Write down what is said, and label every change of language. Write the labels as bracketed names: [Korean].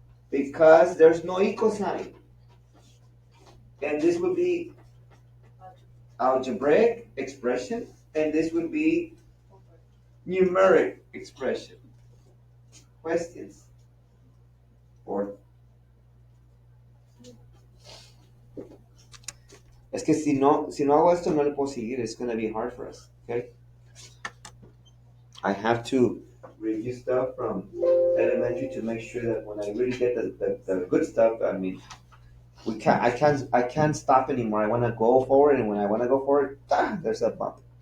[English] Because there's no equal sign. And this would be algebraic expression, and this would be numeric expression. Questions? [Spanish] Or es que si no hago esto no le puedo seguir. [English] It's going to be hard for us. Okay. I have to review stuff from elementary to make sure that when I really get the good stuff, I mean, I can't stop anymore. I want to go forward, and when I want to go forward, there's a bump.